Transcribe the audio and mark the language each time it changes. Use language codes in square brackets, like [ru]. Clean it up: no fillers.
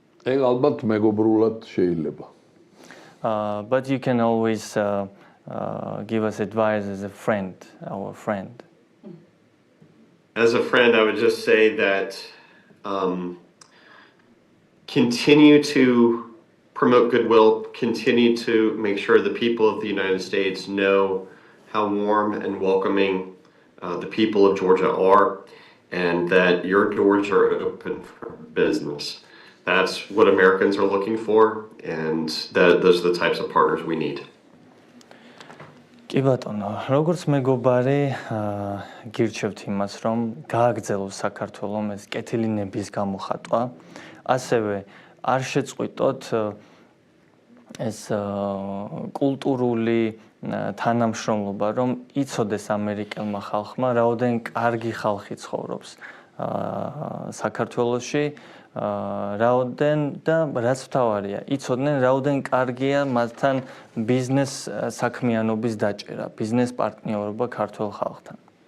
[ka] ეგ ალბათ მეგობრულად შეიძლება. [en] But you can always give us advice as a friend, our friend. as a friend, I would just say that continue to promote goodwill, continue to make sure the people of the United States know how warm and welcoming the people of Georgia are, and that your doors are open for business. That's what Americans are looking for, and those are the types of partners we need. [ka] კი ბატონო, როგორც მეგობარი, გირჩევთ იმას, რომ გააგრძელოს საქართველოს ეს კეთილინების გამოხატვა, ასევე არ შეწყვიტოთ ეს კულტურული თანამშრომლობა, რომ იცოდეს ამერიკელმა ხალხმა, რაოდენ კარგი ხალხი ცხოვრობს საქართველოში, რაოდენ და რაც თავარია, იცოდნენ რაოდენ კარგია მათთან ბიზნეს საქმიანობის დაჭერა, ბიზნეს პარტნიორობა ქართულ ხალხთან.